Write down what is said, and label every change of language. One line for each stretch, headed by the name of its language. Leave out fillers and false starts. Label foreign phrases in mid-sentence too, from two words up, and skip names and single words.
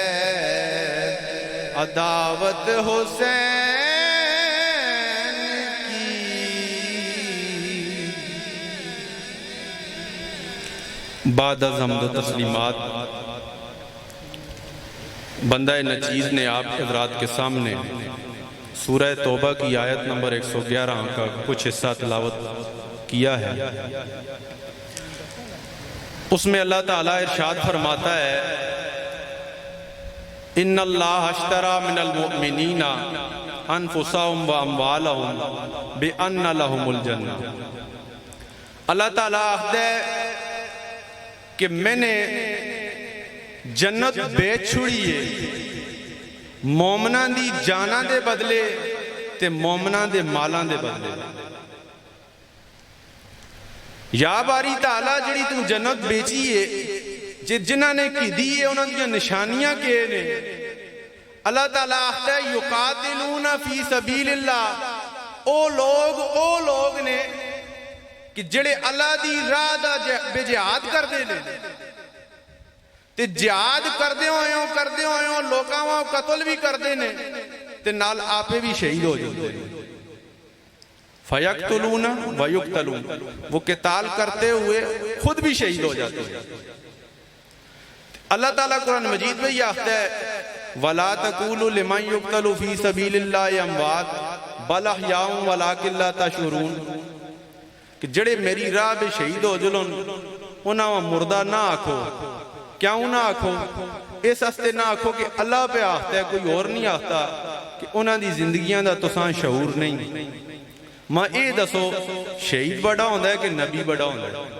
Urdu: عداوت حسین کی، بعد از حمد و تسلیمات بندہ نچیز نے آپ حضرات کے سامنے سورہ توبہ کی آیت نمبر 111 کا کچھ حصہ تلاوت کیا ہے۔ اس میں اللہ تعالیٰ ارشاد فرماتا ہے
Arabic: ان اللہ اشترى من المؤمنین انفسهم واموالهم بان لهم الجنہ،
Punjabi: اللہ تعالیٰ آخدا ہے کہ میں نے جنت بیچ چھڑی ہے مومناں دی جاناں دے بدلے تے مومناں دے مالاں دے بدلے۔ یا باری تعالیٰ جڑی تو جنت بیچی ہے جنہاں نے کی دی ہے انہاں دی نشانیاں کے نے اللہ تعالیٰ آختا ہے
Arabic: یقاتلون فی سبیل اللہ،
Punjabi: او لوگ نے کہ جڑے اللہ دی راہ دا بے جہاد کر دے لے تے جہاد کردے ہوئے لوکاں واں قتل بھی کر دے نے تے نال آپے بھی
Urdu: شہید ہو جاتے ہیں۔
Arabic: فَيَقْتُلُونَ وَيُقْتَلُونَ،
Urdu: وہ قتال کرتے ہوئے خود بھی شہید ہو جاتے ہیں۔ اللہ تعالیٰ قرآن مجید میں یہ آختا ہے
Arabic: وَلَا تَقُولُوا لِمَنْ يُقْتَلُ فِي سَبِيلِ اللَّهِ أَمْوَاتٌ بَلْ أَحْيَاءٌ وَلَٰكِن لَا تَشْعُرُونَ،
Punjabi: کہ جڑے میری راہ پہ شہید ہو جلن انہاں مردہ نہ آکھو، کیوں نہ آکھو؟ اس ہستے نہ آکھو کہ اللہ پہ آختا ہے، کوئی اور نہیں آختا، کہ انہاں دی زندگیاں دا تساں شعور نہیں۔ ماں اے دسو شہید بڑا ہوندہ ہے کہ نبی بڑا ہوندہ ہے؟